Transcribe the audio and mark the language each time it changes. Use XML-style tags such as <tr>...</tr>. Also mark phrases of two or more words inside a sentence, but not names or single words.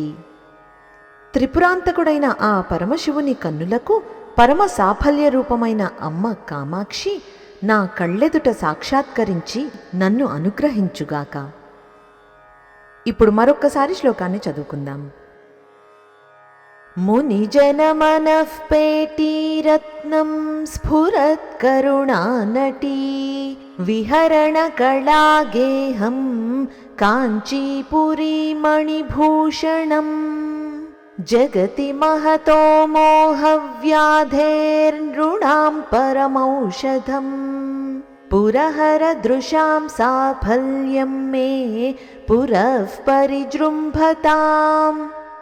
<te>త్రిపురాంతకుడైన ఆ పరమశివుని కన్నులకు పరమ సాఫల్య రూపమైన అమ్మ కామాక్షి నా కళ్ళెదుట సాక్షాత్కరించి నన్ను అనుగ్రహించుగాక। ఇప్పుడు మరొక్కసారి శ్లోకాన్ని చదువుకుందాం।</te> <sa>मुनिजनमनः पेटीरत्नं स्फुरत्करुणानटी विहरणकलागेहं काञ्चीपुरीमणिभूषणम् जगति महतो मोहव्याधेर्नृणां परमौषधम् पुरहरदृशां साफल्यं मे पुरः परिजृम्भताम्।</sa>